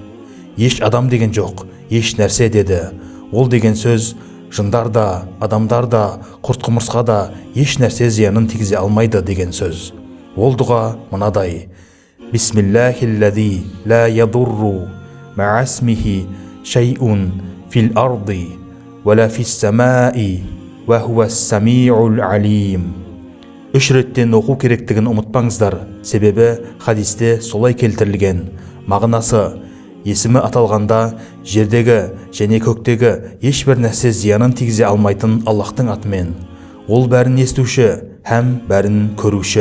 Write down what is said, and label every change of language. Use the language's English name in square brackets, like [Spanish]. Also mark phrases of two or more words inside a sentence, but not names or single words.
[Kazakh] Еш адам деген жоқ, еш нәрсе деді. Ол деген сөз жындар да, адамдар да, құрт-құмырсқа да еш нәрсе зиянын тигізе алмайды деген сөз. Ол дұға мынадай: [Arabic] بسم الله الذي لا يضر مع اسمه شيء في الأرض ولا في السماء وهو السميع العليم. [Kazakh] 3 реттен оқу керектігін ұмытпаңыздар, себебі хадисте солай келтірілген. Мағынасы: есімі аталғанда жердегі және көктегі ешбір нәрсе зиянын тигізе алмайтын Аллахтың атымен. Ол бәрін естуші һәм бәрін көруші.